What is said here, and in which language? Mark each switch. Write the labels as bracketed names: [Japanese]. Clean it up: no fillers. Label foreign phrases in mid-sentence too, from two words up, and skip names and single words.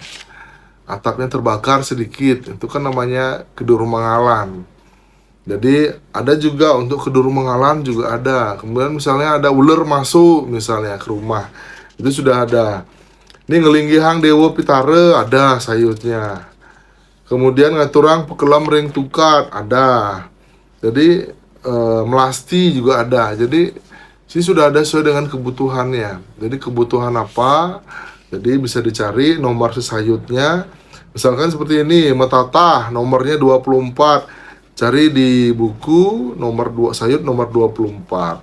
[Indonesian] Atapnya terbakar sedikit, itu kan namanya kedur mengalan. Jadi ada juga untuk kedur mengalan juga ada. Kemudian misalnya ada ular masuk misalnya ke rumah, itu sudah ada. Ini ngelinggihang Dewa Pitare ada sayurnya. Kemudian [Balinese] ngaturang pekelam ring tukat [Indonesian] ada. Jadi melasti juga ada. Jadi sih sudah ada sesuai dengan kebutuhannya. Jadi kebutuhan apa, jadi bisa dicari nomor sesayutnya. Misalkan seperti ini, metatah nomornya 24. Cari di buku nomor 2 sayut nomor 24.